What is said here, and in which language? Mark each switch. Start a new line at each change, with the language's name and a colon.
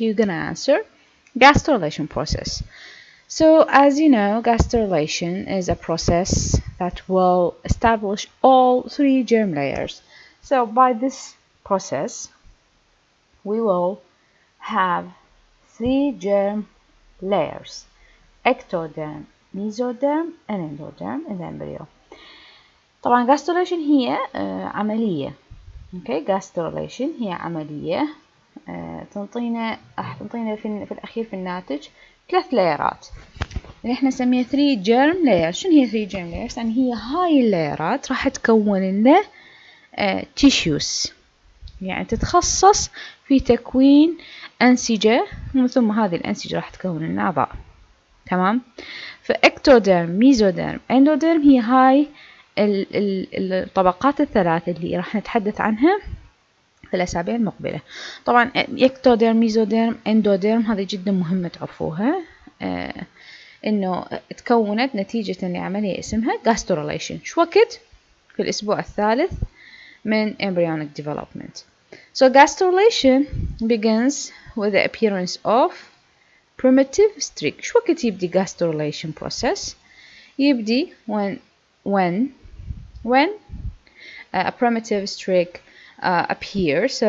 English: You're gonna answer gastrulation process. So as you know, gastrulation is a process that will establish all 3 germ layers. So by this process, we will have 3 germ layers: ectoderm, mesoderm, and endoderm in the embryo.
Arabic: طبعا gastrulation هي عملية. Okay, gastrulation هي عملية تنطينا في الأخير في الناتج 3 لايرات اللي احنا نسميها 3 germ layers. شنو هي 3 germ layers؟ يعني هي هاي اللايرات راح تكون لنا tissues، يعني تتخصص في تكوين أنسجة، ومن ثم هذه الأنسجة راح تكون لنا أعضاء. تمام؟ فإكتوديرم، ميزوديرم، اندوديرم هي هاي الطبقات الثلاث اللي راح نتحدث عنها في الأسابيع المقبلة. طبعا إكتوديرم، ميزوديرم، اندوديرم هذه جدا مهمة تعرفوها، إنه تكونت نتيجة لعملية اسمها gastrulation. شو وقت؟ في الأسبوع الثالث من embryonic development.
English: So gastrulation begins with the appearance of primitive streak.
Arabic: شو وقت يبدي
English: gastrulation process؟
Arabic: يبدي
English: when a primitive streak appear.